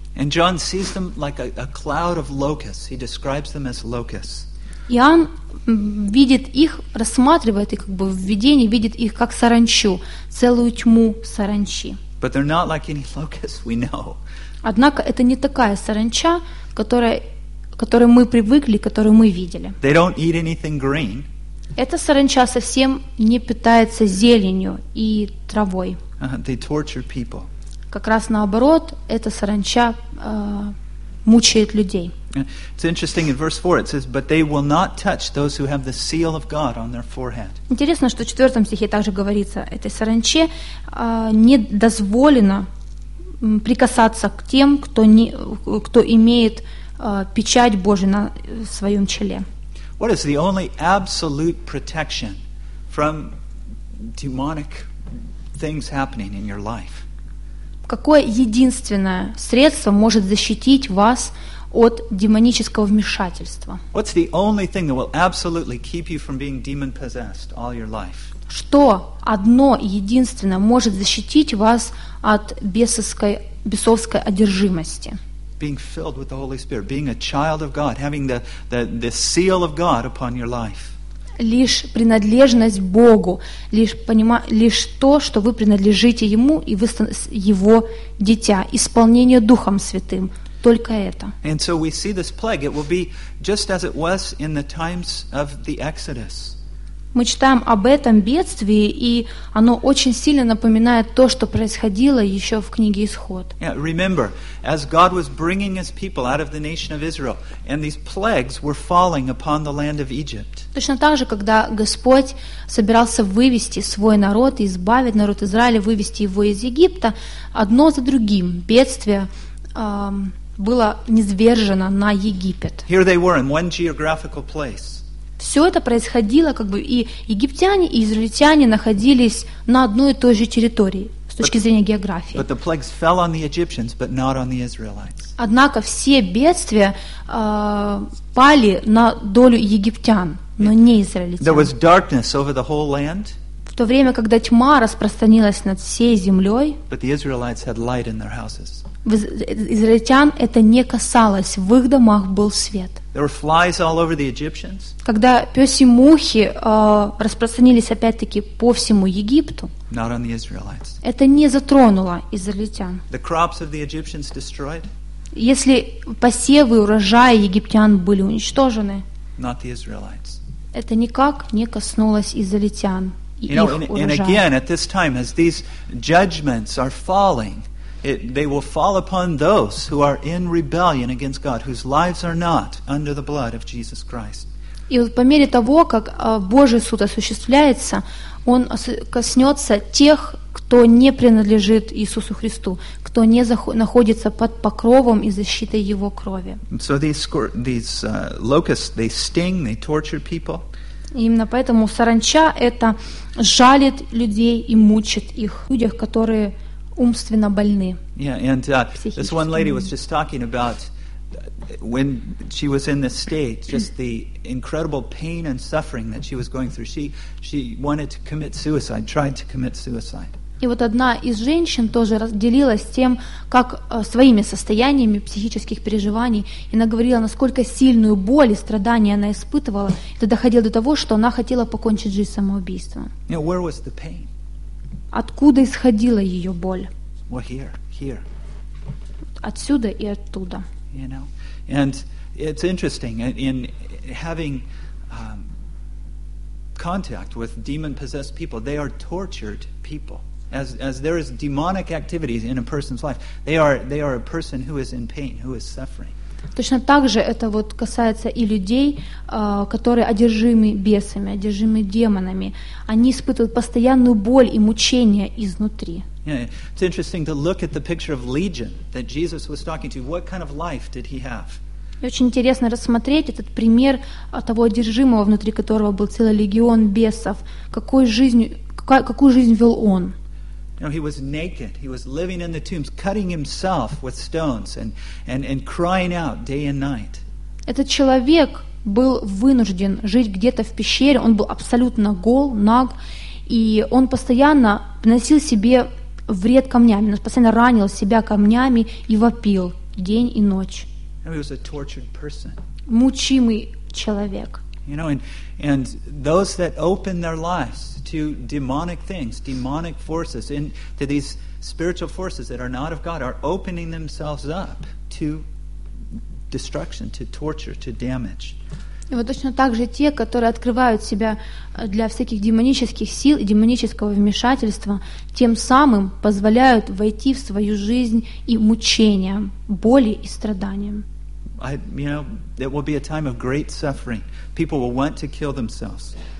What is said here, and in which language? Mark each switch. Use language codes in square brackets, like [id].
[en] And John sees them like a cloud of locusts. He describes them as locusts. [ru] Иоанн видит их, рассматривает их как бы в видении, видит их как саранчу, целую тьму саранчи. [en] But they're not like any locusts we know. [ru] Однако это не такая саранча, которую мы привыкли, которую мы видели. [en] They don't eat anything green. [ru] Эта саранча совсем не питается зеленью и травой. [en] They torture people. [ru] Как раз наоборот, эта саранча мучает людей. [en] It's interesting in verse 4 it says, but they will not touch those who have the seal of God on their forehead. [ru] Интересно, что в 4 стихе также говорится, этой саранче не дозволено прикасаться к тем, кто не, кто имеет печать Божию на своем челе. [en] What is the only absolute protection from demonic things happening in your life? [ru] Какое единственное средство может защитить вас от демонического вмешательства? [en] What's the only thing that will absolutely keep you from being demon-possessed all your life? [ru] Что одно единственное может защитить вас от бесовской одержимости? [en] Being filled with the Holy Spirit, being a child of God, having the seal of God upon your life. [ru] Лишь принадлежность Богу, лишь то, что вы принадлежите Ему и вы Его дитя, исполнение Духом Святым, только это. [en] And so we see this plague, it will be just as it was in the times of the Exodus. [ru] Мы читаем об этом бедствии, и оно очень сильно напоминает то, что происходило еще в книге Исход. [en] Yeah, remember, as God was bringing His people out of the nation of Israel, and these plagues were falling upon the land of Egypt. [ru] Точно так же, когда Господь собирался вывести свой народ, избавить народ Израиля, вывести его из Египта, одно за другим бедствие было низвержено на Египет. [en] Here they were in one geographical place. [ru] Все это происходило, как бы и египтяне, и израильтяне находились на одной и той же территории с точки зрения географии. [en] But the plagues fell on the Egyptians, but not on the Israelites. [ru] Однако все бедствия пали на долю египтян, но не израильтян. [en] There was darkness over the whole land. [ru] В то время, когда тьма распространилась над всей землей. [en] But the Israelites had light in their houses. [ru] Израильтян это не касалось, в их домах был свет. [en] There were flies all over the Egyptians. [ru] Когда пёси мухи распространились опять-таки по всему Египту. [en] Not on the Israelites. [ru] Это не затронуло израильтян. [en] The crops of the Egyptians destroyed. [ru] Если посевы, урожаи египтян были уничтожены. [en] Not the Israelites. [ru] Это никак не коснулось израильтян и их урожая. [en] And again, at this time, as these judgments are falling. They will fall upon those who are in rebellion against God, whose lives are not under the blood of Jesus Christ. [ru] И вот по мере того, как Божий суд осуществляется, он коснется тех, кто не принадлежит Иисусу Христу, кто не находится под покровом и защитой Его крови. [en] So these locusts, they sting, they torture people. [ru] Именно поэтому саранча это жалит людей и мучит их, людях, которые умственно больны. [en] Yeah, and this one lady was just talking about when she was in this state, just the incredible pain and suffering that she was going through. She wanted to commit suicide, tried to commit suicide. [ru] И вот одна из женщин тоже разделилась тем, как своими состояниями психических переживаний, и она говорила, насколько сильную боль и страдания она испытывала. Это доходило до того, что она хотела покончить жизнь самоубийством. [en] Yeah, where was the pain? [ru] Откуда исходила ее боль? [en] Well, here. [ru] Отсюда и оттуда. [en] You know? And it's interesting in having contact with demon-possessed people. They are tortured people. As there is demonic activity in a person's life, they are a person who is in pain, who is suffering. [ru] Точно так же это вот касается и людей, которые одержимы бесами, одержимы демонами. Они испытывают постоянную боль и мучения изнутри. [en] Yeah, it's interesting to look at the picture of legion that Jesus was talking to. What kind of life did he have? [ru] И очень интересно рассмотреть этот пример того одержимого, внутри которого был целый легион бесов. Какую жизнь вел он? [en] You know, he was naked. He was living in the tombs, cutting himself with stones and crying out day and night. [ru] Этот человек был вынужден жить где-то в пещере. Он был абсолютно гол, наг, и он постоянно наносил себе вред камнями. Он постоянно ранил себя камнями и вопил день и ночь. [en] You know, he was a tortured person. [ru] Мучимый человек. [en] You know, and those that open their lives to demonic things, demonic forces, and to these spiritual forces that are not of God are opening themselves up to destruction, to torture, to damage. [ru] И вот точно так же те, которые открывают себя для всяких демонических сил и демонического вмешательства, тем самым позволяют войти в свою жизнь и мучениям, боли и страданиям. [en] It will be a time of great suffering. People will want to kill themselves.